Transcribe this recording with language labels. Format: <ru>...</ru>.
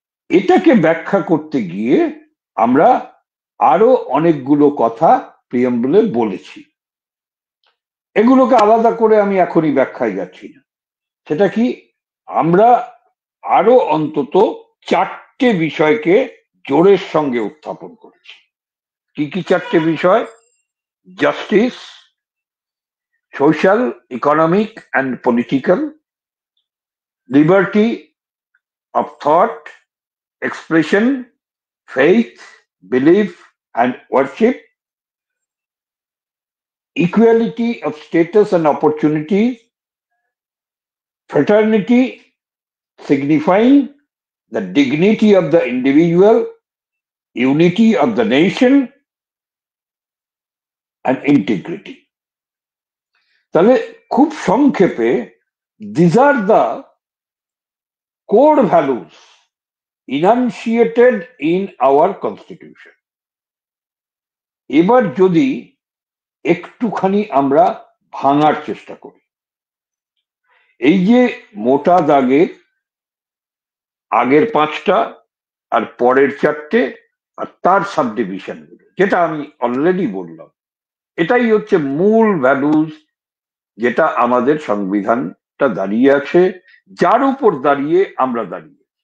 <bn>এটাকে ব্যাখ্যা করতে গিয়ে আমরা আরো অনেকগুলো কথা প্রিএম্বলে বলেছি, এগুলোকে আলাদা করে আমি এখনই ব্যাখ্যায় যাচ্ছি না। সেটা কি, আমরা আরো অন্তত 4টে বিষয়কে জোরের সঙ্গে উত্থাপন করেছি। কি কি 4টে বিষয়?</bn> <en>Justice, social, economic and political, liberty of thought, expression, faith, belief and worship, equality of status and opportunities, fraternity, signifying the dignity of the individual, unity of the nation, and integrity.</en> <bn>তাহলে খুব সংক্ষেপে</bn> <en>these are the core values enunciated in our constitution.</en> <bn>এবার যদি একটুখানি আমরা ভাঙার চেষ্টা করি, এই যে মোটা দাগের আগের 5টা আর পরের 4টে আর তার সাবডিভিশন গুলো, যেটা আমি অলরেডি বললাম, এটাই হচ্ছে মূল ভ্যালুজ, যেটা আমাদের সংবিধানটা দাঁড়িয়ে আছে, যার উপর দাঁড়িয়ে আমরা দাঁড়িয়ে।</bn>